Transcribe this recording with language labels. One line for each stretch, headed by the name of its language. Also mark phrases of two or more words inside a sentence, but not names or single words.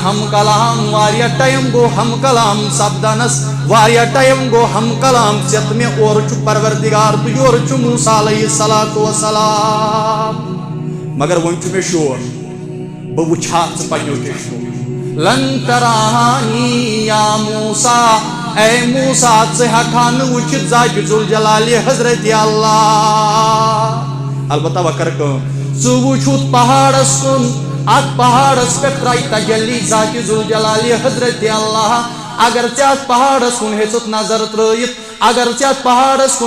Kashmiri: ہم کلام واریاہ ٹائم گو ہم کلام سپدانس واریاہ ٹائم گو ہم کلام ژےٚ مےٚ اورٕ چھُ پروردگار تہٕ یورٕ چھُ موسیٰ
Arabic: علیہ الصلوۃ والسلام
Kashmiri: مگر وۄنۍ چھُ مےٚ شور بہٕ وٕچھِ ہا ژٕ پنٛنیو چشمو
Arabic: لن ترانی یا موسیٰ
Kashmiri: اے موسیٰ ژٕ ہٮ۪کہٕ نہٕ وٕچھِتھ ذات ذوالجلال حضرت اللہ البتہ وۄنۍ کر کٲم ژٕ وٕچھُتھ پہاڑس کُن ات پہاڑس پہ ترائی تجلی ذات ذوالجلال حضرت اللہ اگر ژےٚ اتھ پہاڑس کُن ہیژُت نظر ترٲیِتھ اگر ژےٚ پہاڑس کُن